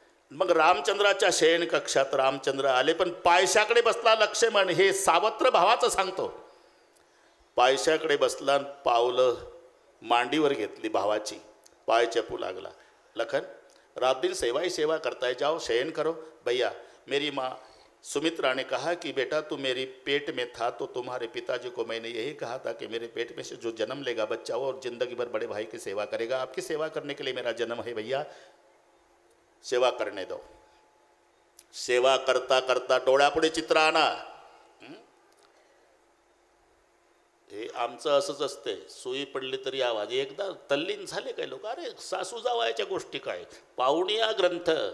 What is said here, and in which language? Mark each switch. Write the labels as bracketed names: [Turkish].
[Marathi] मग रामचंद्राच्या शयन कक्षात रामचंद्र आले, पण पायशाकडे बसला लक्ष्मण. हे सावत्र भावाचं सांगतो. पायशाकडे बसला, पावलं मांडीवर घेतली भावाची, पाय चपू लागला. [Hindi] लखन रात दिन सेवा ही सेवा करता है, जाओ शयन करो भैया. मेरी माँ सुमित्रा ने कहा कि बेटा तू मेरी पेट में था तो तुम्हारे पिताजी को मैंने यही कहा था कि मेरे पेट में से जो जन्म लेगा बच्चा वो और जिंदगी भर बड़े भाई की सेवा करेगा. आपकी सेवा करने के लिए मेरा जन्म है भैया, सेवा करने दो. [Marathi] सेवा करता करता डोळ्यापुढे चित्र आणा. हे आमचं असंच असते. सुई पडली तरी आवाज. एकदा तल्लीन झाले काय लोक, अरे सासू जावायच्या गोष्टी काय, पाहुणिया ग्रंथ.